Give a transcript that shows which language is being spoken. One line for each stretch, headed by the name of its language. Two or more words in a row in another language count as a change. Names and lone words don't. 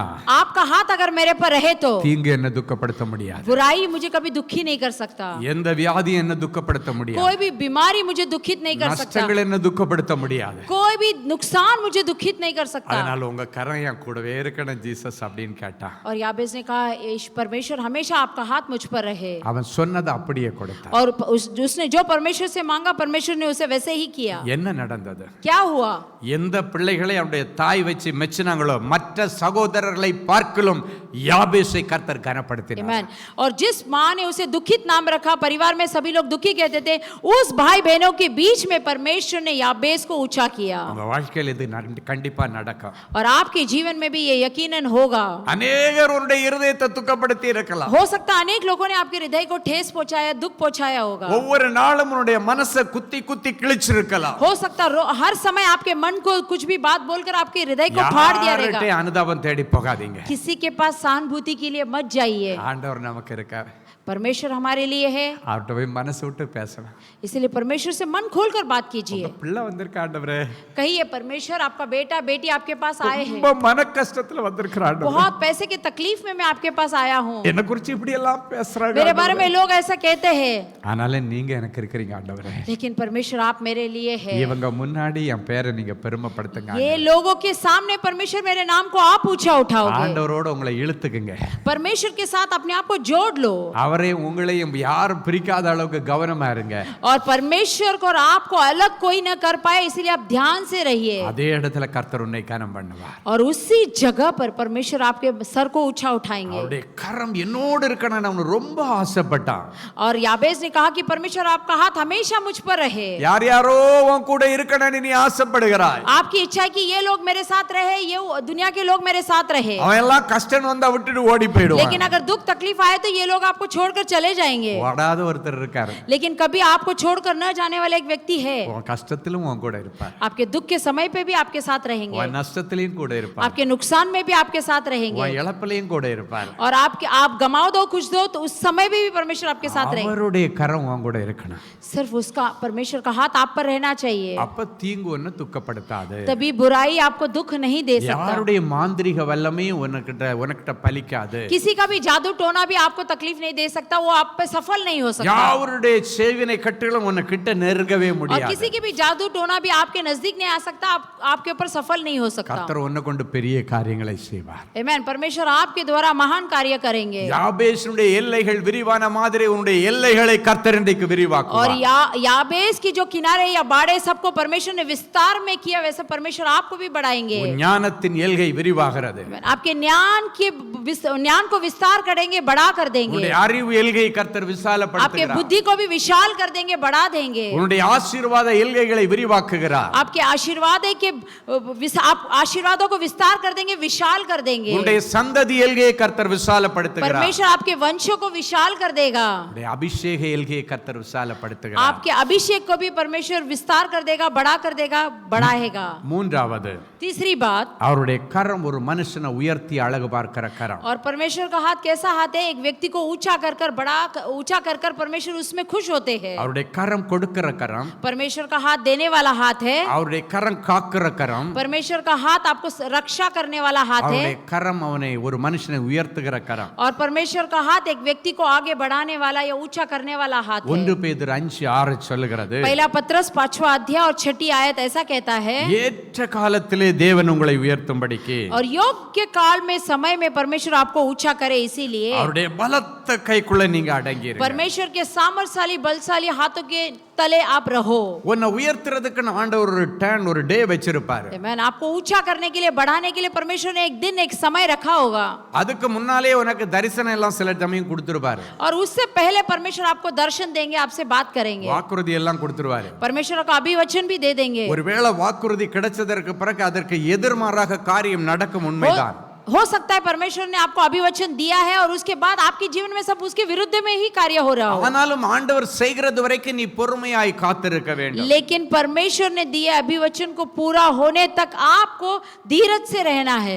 Hindi: आपका हाथ अगर मेरे पर रहे तो
Tamil: தீங்கு என்ன துக்கப்படுத்த முடியாது.
Hindi: बुराई मुझे कभी दुखी नहीं कर सकता।
Tamil: எந்த வியாதி என்ன துக்கப்படுத்த முடியாது.
Hindi: कोई भी बीमारी मुझे दुखित नहीं कर सकता।
Tamil: நஷ்டங்கள் என்ன துக்கப்படுத்த முடியாது.
Hindi: कोई भी नुकसान मुझे दुखित नहीं कर सकता।
Tamil: அதனால உங்க கரம் என் கூடவே இருக்கணும் ஜீசஸ் அப்படின்னு கேட்டா.
Hindi: और याबेस ने कहा परमेश्वर हमेशा आपका हाथ मुझ पर रहे।
Tamil: அவன் சொன்னதை அப்படியே கொடுத்தான்.
Hindi: और उसने जो परमेश्वर से मांगा परमेश्वर ने उसे वैसे ही किया।
Tamil: என்ன நடந்தது?
Hindi: क्या हुआ?
Tamil: எந்த பிள்ளைகளை அவருடைய தாய் வச்சு மெச்சினாங்களோ மற்ற சகோதரர்களை பார்க்கலும் யாபேசை கர்த்தர் கனப்படுத்தினார்.
Hindi: आमीन। और जिस माँ ने उसे दुखित नाम रखा, परिवार में सभी लोग दुखी कहते थे, उस भाई बहनों के बीच में परमेश्वर ने याबेस को ऊंचा किया।
Tamil: உங்க வாழ்க்கையில் இது கண்டிப்பா நடக்கும்.
Hindi: और आपके जीवन में भी ये यकीनन होगा।
Tamil: அநேகர் உன்னுடைய இருதயத்தை துக்கப்படுத்தி இருக்கலாம்.
Hindi: हो सकता है अनेक लोगों ने आपके हृदय को ठेस पहुंचाया, दुख पहुंचाया होगा।
Tamil: ஒவ்வொரு நாளும் உன்னுடைய மனசை குத்தி குத்தி கிழிச்சிருக்கலாம்.
Hindi: हो सकता हर समय आपके मन को कुछ भी बात बोलकर आपके हृदय को फाड़ दिया रहेगा।
Tamil: யார்கிட்ட அனுதாபம் தேடி போகாதீங்க.
Hindi: किसी के पास सहानुभूति के लिए मत जाइए।
Tamil: ஆண்டவர் நமக்கு இருக்கார்.
Hindi: परमेश्वर हमारे लिए है,
Tamil: அவர்கிட்ட போய் மனசு விட்டு பேசணும்.
Hindi: इसलिए परमेश्वर से मन खोलकर बात कीजिए।
Tamil: பிள்ளை வந்திருக்க ஆண்டவரே,
Hindi: कहिए परमेश्वर आपका बेटा बेटी आपके पास आए हैं,
Tamil: ரொம்ப மன கஷ்டத்துல வந்திருக்கிற ஆண்டவரே,
Hindi: बहुत पैसे की तकलीफ में मैं आपके पास आया हूँ,
Tamil: என்ன குறித்து இப்படி எல்லாம் பேசுறாங்க.
Hindi: मेरे बारे में लोग ऐसा कहते हैं,
Tamil: ஆனாலும் நீங்க எனக்கு இருக்கிறீங்க ஆண்டவரே.
Hindi: लेकिन परमेश्वर आप मेरे लिए है।
Tamil: இவங்க முன்னாடி என் பேரை நீங்க பெருமைப்படுத்துங்க.
Hindi: ये लोगों के सामने परमेश्वर मेरे नाम को आप ऊंचा उठाओगे।
Tamil: ஆண்டவரோட உங்களை இழுத்துக்குங்க.
Hindi: परमेश्वर के साथ अपने आप को जोड़ लो
Tamil: அவரே உங்களையும் யாரும் பிரிக்காத அளவுக்கு கவனமா இருங்க.
Hindi: और परमेश्वर को और आपको अलग कोई न कर पाए इसलिए आप ध्यान से रहिए।
Tamil: அதே இடத்துல கர்த்தர் உன்னை கனம் பண்ணுவார்.
Hindi: और उसी जगह पर परमेश्वर आपके सर को ऊंचा उठाएंगे।
Tamil: அவருடைய கரம் என்னோடு இருக்கணும்னு அவன் ரொம்ப ஆசைப்பட்டான்.
Hindi: और याबेस ने कहा कि परमेश्वर आपका हाथ हमेशा मुझ पर रहे।
Tamil: யார் யாரோ உன் கூட இருக்கணும்னு நீ ஆசைப்படுகிறாய்.
Hindi: आपकी इच्छा है कि ये लोग मेरे साथ रहे, ये दुनिया के लोग मेरे साथ रहे,
Tamil: அவன் எல்லாம் கஷ்டம் வந்தா விட்டுட்டு ஓடி போயிடுவான்.
Hindi: लेकिन अगर दुख तकलीफ आए तो ये लोग आपको छोड़ छोड़कर चले जाएंगे,
Tamil: ஓடாத ஒருத்தர் இருக்காரு.
Hindi: लेकिन कभी आपको छोड़कर न जाने वाला एक व्यक्ति है।
Tamil: உன் கஷ்டத்திலும் உன் கூட இருப்பார்,
Hindi: आपके दुख के समय पे भी आपके साथ रहेंगे,
Tamil: உன் நஷ்டத்திலையும் கூட இருப்பார்,
Hindi: आपके नुकसान में भी आपके साथ रहेंगे,
Tamil: உன் இழப்பிலையும் கூட இருப்பார்.
Hindi: और आप गमाओ दो कुछ दो तो उस समय में भी परमेश्वर आपके साथ रहेंगे।
Tamil: அவருடைய கரம் உன் கூட இருக்கணும்.
Hindi: सिर्फ उसका परमेश्वर का हाथ आप पर रहना चाहिए,
Tamil: அப்ப தீங்கு ஒன்னு துக்கப்படுத்தாது.
Hindi: तभी बुराई आपको दुख नहीं दे सकता,
Tamil: யாருடைய மாந்திரிக வல்லமையும் உனக்கிட்ட பலிக்காது.
Hindi: किसी का भी जादू टोना भी आपको तकलीफ नहीं दे सकता, वो आप पे सफल नहीं हो सकता,
Tamil: யாருடைய சேவினை கட்டுகளும் உன்னை கிட்ட நெருங்கவே
Hindi: और
Tamil: முடியாது.
Hindi: किसी की भी जादू टोना भी आपके नजदीक नहीं आ सकता, आपके ऊपर सफल नहीं हो सकता।
Tamil: கர்த்தர் உன்னை கொண்டு பெரிய காரியங்களை செய்வார்.
Hindi: आमेन। परमेश्वर आपके द्वारा महान कार्य करेंगे,
Tamil: யாபேசுடைய எல்லைகள் விரிவான மாதிரி உன்னுடைய எல்லைகளை கர்த்தர் இன்றைக்கு
Hindi: और
Tamil: விரிவாக்குவார்.
Hindi: याबेस की जो किनारे या बाड़े सबको परमेश्वर ने विस्तार में किया, वैसे परमेश्वर आपको भी बढ़ाएंगे।
Tamil: உன் ஞானத்தின் எல்கை விரிவாகிறது.
Hindi: आपके ज्ञान को विस्तार करेंगे, बड़ा कर देंगे,
Tamil: உன்னுடைய அறிவு எல்கையை கர்த்தர்
Hindi: आपके
Tamil: விசாலப்படுத்துகிறார்.
Hindi: बुद्धि को भी विशाल कर देंगे, बढ़ा देंगे,
Tamil: உன்னுடைய ஆசீர்வாத எல்கைகளை விரிவாக்குகிறார்.
Hindi: आपके आशीर्वाद है कि आप आशीर्वादों को विस्तार कर देंगे, विशाल कर देंगे।
Tamil: உன்னுடைய சந்ததி எல்கையை கர்த்தர் விசாலப்படுத்துகிறார்.
Hindi: परमेश्वर आपके वंशों को विशाल कर देगा,
Tamil: உன்னுடைய அபிஷேக எல்கையை கர்த்தர் விசாலப்படுத்துகிறார்.
Hindi: आपके अभिषेक को भी परमेश्वर विस्तार कर देगा, बड़ा कर देगा, बढ़ाएगा।
Tamil: மூன்றாவது,
Hindi: तीसरी बात,
Tamil: அவருடைய கரம் ஒரு மனுஷனை உயர்த்தி அழகு பார்க்கிற கரம்.
Hindi: और परमेश्वर का हाथ कैसा हाथ है? एक व्यक्ति को ऊंचा कर परमेश्वर उसमें खुश होते हैं।
Tamil: அவருடைய கரம் கொடுக்கிற கரம்,
Hindi: परमेश्वर का हाथ देने वाला हाथ है,
Tamil: அவருடைய கரம் காக்கிற கரம்,
Hindi: परमेश्वर का हाथ आपको रक्षा करने वाला हाथ है,
Tamil: அவருடைய கரம் அவனை ஒரு மனுஷனை உயர்த்துகிற கரம்.
Hindi: और परमेश्वर का हाथ एक व्यक्ति को आगे बढ़ाने वाला या ऊंचा करने वाला हाथ है।
Tamil: 1 பேதுரு 5:6 சொல்லுகிறது,
Hindi: पहला पत्रस 5वां अध्याय और 6ठी आयत ऐसा कहता है,
Tamil: ஏற்ற காலத்திலே தேவன் உங்களை உயர்த்தும்படிக்கு
Hindi: और योग्य काल में समय में परमेश्वर आपको ऊंचा करे, इसीलिए
Tamil: அவருடைய பலத்த கைக்குள்ள நீங்க அடங்கிருங்க.
Hindi: परमेश्वर के सामर्थशाली बलशाली हाथों के तले आप रहो।
Tamil: உன்னை உயர்த்துறதுக்கு ஆண்டவர் ஒரு டர்ன், ஒரு டே வச்சிருப்பாரு.
Hindi: आमेन। आपको ऊंचा करने के लिए, बढ़ाने के लिए परमेश्वर ने एक दिन, एक समय रखा होगा,
Tamil: அதுக்கு முன்னாலே உனக்கு தரிசனம் எல்லாம் சில சமயம் கொடுத்துருப்பாரு.
Hindi: और उससे पहले परमेश्वर आपको दर्शन देंगे, आपसे बात करेंगे,
Tamil: வாக்குறுதி எல்லாம் கொடுத்துருவாரு.
Hindi: परमेश्वर का अभिवचन भी दे देंगे।
Tamil: ஒருவேளை வாக்குறுதி கிடைச்சதற்கு பிறகு அதற்கு எதிர்மாறாக காரியம் நடக்கும், உண்மைதான்.
Hindi: हो सकता है परमेश्वर ने आपको अभिवचन दिया है और उसके बाद आपके जीवन में सब उसके विरुद्ध में ही कार्य हो रहा हो,
Tamil: ஆனாலும் ஆண்டவர் செய்கிறது வரைக்கும் நீ பொறுமையாய் காத்திருக்க வேண்டும்.
Hindi: लेकिन परमेश्वर ने दिए अभिवचन को पूरा होने तक आपको धीरज से रहना है।